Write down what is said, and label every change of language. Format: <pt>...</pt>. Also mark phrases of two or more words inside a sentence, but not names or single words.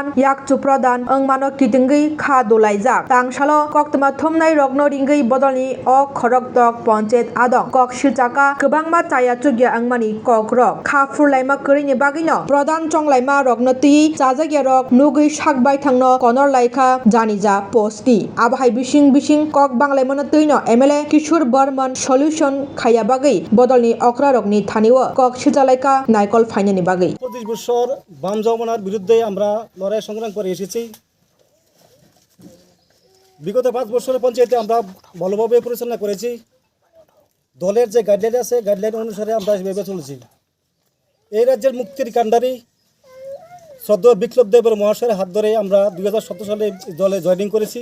<trp>याकचु प्रधान अंमानो कितिंगै खा दोलायजाक तांसालो कक्तमा थुमनाय रकनो रिंगै बदलनि अ खरकदक पंचायत आदं कक सिलचाका गोबांमा चाया चुगिया अंमानि कक रक खाफुरलायमा करिनि बागैनो प्रधान चंलायमा रकनो ति चाजागिया रक नुगै साकबाय थांनो कनर लायखा जानिजा पोस्टि आबहाय बिसिं कक बांलायमनो तैनो एमएलए किशोर बर्मन सल्यूशन खाया बागै बदलनि अक्रा रकनि थानिवो कक सिलचालायका नायकल फाइनानि बागै</trp> <bn>25 বছর বাম জমানার বিরুদ্ধে আমরা লড়াই সংগ্রাম করে এসেছি। বিগত 5 বছরের পঞ্চায়েতে আমরা ভালোভাবে পরিচালনা করেছি। দলের যে গাইডলাইন আছে গাইডলাইন অনুসারে আমরা এভাবে চলেছি। এই রাজ্যের মুক্তির কাণ্ডারি শ্রদ্ধেয় বিপ্লব দেবের মহাশয়ের হাত ধরে আমরা 2017 সালে দলে জয়েনিং করেছি।</bn>